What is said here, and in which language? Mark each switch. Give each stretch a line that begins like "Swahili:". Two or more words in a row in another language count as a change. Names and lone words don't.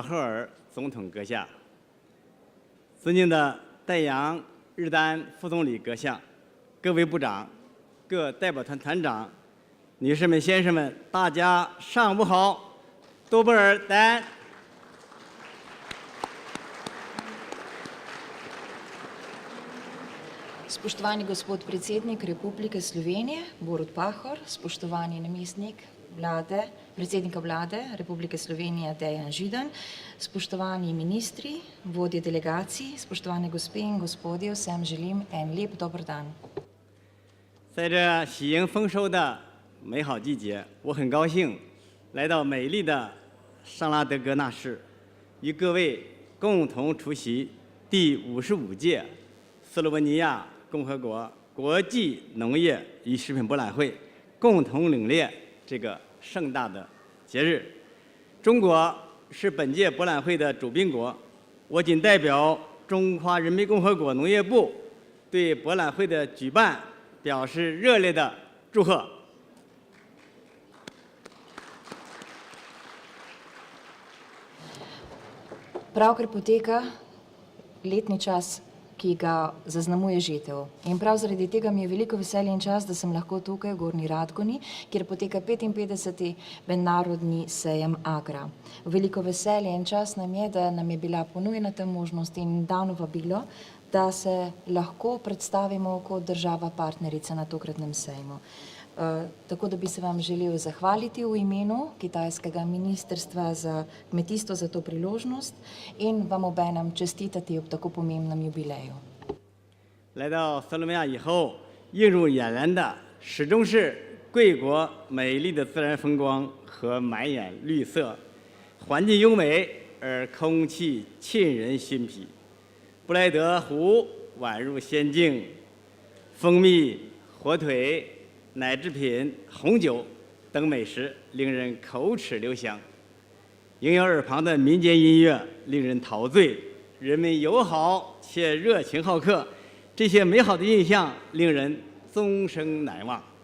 Chinese: 赫尔总统阁下，尊敬的戴阳日丹副总理阁下，各位部长、各代表团团长、女士们、先生们，大家上午好，
Slovenian: dober dan. Spoštovani gospod predsednik Republike Slovenije, Borut Pahor, spoštovani namestnik vlade, predsednika vlade Republike Slovenije, Dejan Židan, spoštovani ministri, vodje delegacij, spoštovane gospe in gospodje, vsem želim en lep dober dan.
Chinese: 在这喜迎丰收的美好季节，我很高兴来到美丽的尚拉德格纳市，与各位共同出席第55届斯洛文尼亚共和国国际农业与食品博览会，共同领略这个盛大的节日。中国是本届博览会的主宾国，我谨代表中华人民共和国农业部对博览会的举办表示热烈的祝贺。
Slovenian: Pravkar poteka letni čas, ki ga zaznamuje žitev. In prav zaradi tega mi je veliko veselje in čast, da sem lahko tukaj v Gornji Radgoni, kjer poteka 55. mednarodni sejem Agra. Veliko veselje in čast nam je, da nam je bila ponujena ta možnost in dano vabilo, da se lahko predstavimo kot država partnerica na tokratnem sejmu. Tako da bi se vam želel zahvaliti v imenu kitajskega ministrstva za kmetijstvo za to priložnost in vam obenem čestitati ob tako pomembnem jubileju.
Chinese: 来到斯洛文尼亚以后，映入眼帘的始终是贵国美丽的自然风光和满眼绿色，环境优美而空气沁人心脾。布莱德湖宛如仙境，蜂蜜、火腿、奶制品、红酒等美食令人口齿留香，萦绕耳旁的民间音乐令人陶醉，人们友好且热情好客，这些美好的印象令人终生难忘。